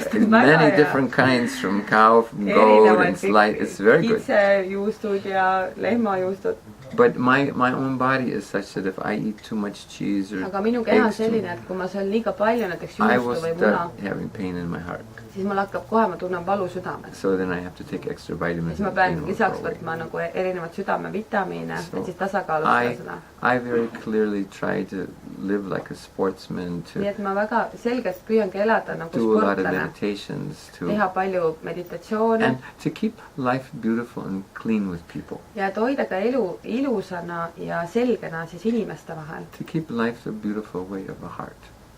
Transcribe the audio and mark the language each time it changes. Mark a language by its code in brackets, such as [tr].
[en] Many different kinds from cow, from goat, and it's very good. [et] Kitsejuustud ja lehmajuustud. [en] But my own body is such that if I eat too much cheese or [et] aga minu keha on selline, et kui ma söön liiga palju näiteks juustu või muna, [en] having pain in my heart. [et] Siis mul hakkab kohe, ma tunnen valu südames. [en] So then I have to take extra vitamins. [et] Siis ma pean lisaks võtma nagu erinevad südamevitamiine, et siis tasakaalustada seda. [en] I very clearly try to live like a sportsman, to [et] nii et ma väga selgelt püüangi elada nagu sportlane, teha palju meditatsiooni [en] and to keep life beautiful and clean with people. [et] Ja et hoida ka elu ilusana ja selgena siis inimeste vahel. [en] To keep life the beautiful way of a heart.